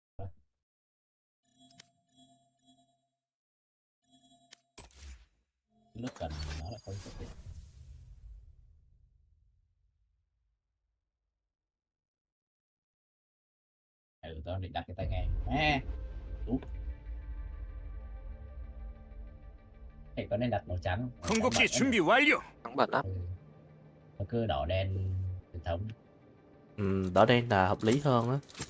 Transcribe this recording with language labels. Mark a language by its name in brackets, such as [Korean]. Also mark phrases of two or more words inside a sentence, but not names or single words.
[Vietnamese] Lúc cần nó là không thực hiện. Tôi định đặt cái tai nghe. Thì có nên đặt màu trắng không? [Korean] 궁극기 준비 완료. [Vietnamese] Thắng bật lắm. Nó cứ đỏ đen truyền thống. Đỏ đen là hợp lý hơn á.